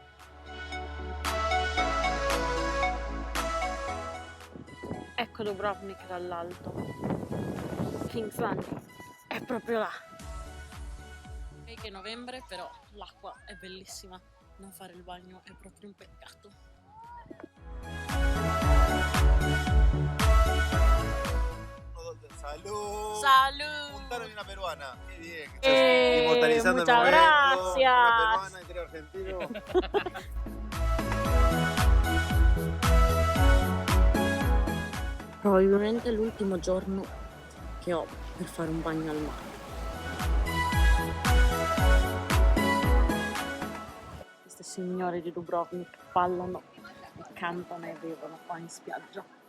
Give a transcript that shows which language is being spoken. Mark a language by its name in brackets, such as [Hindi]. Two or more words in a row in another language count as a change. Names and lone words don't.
[Italian] Ecco Dubrovnik dall'alto. King's Landing è proprio là. E che è novembre, però l'acqua è bellissima. Non fare il bagno è proprio un peccato. [Spanish] Salud. Salud. Juntaron una peruana. Qué bien. Estás inmortalizando el muchas momento. gracias. Una peruana y tres argentinos. [Italian] Probabilmente è l'ultimo giorno che ho per fare un bagno al mare. Queste signore di Dubrovnik ballano, e cantano e bevono qua in spiaggia.